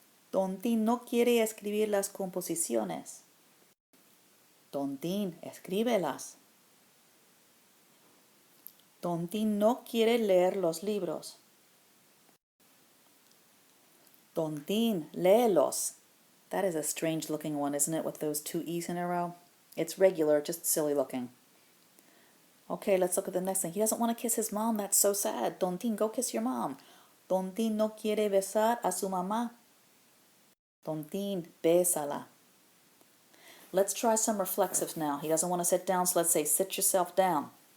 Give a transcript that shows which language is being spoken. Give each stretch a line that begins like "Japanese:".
Spanish: Tontín no quiere escribir las composiciones. Tontín, escríbelas. Tontín no quiere leer los libros. Tontín, léelos.
English: That is a strange looking one, isn't it, with those 2 E's in a row? It's regular, just silly looking. Okay, let's look at the next thing. He doesn't want to kiss his mom. That's so sad. Tontín, go kiss your mom.
Spanish: Tontín no quiere besar a su mamá. Tontín, bésala.
English: Let's try some reflexives now. He doesn't want to sit down, so let's say sit yourself down.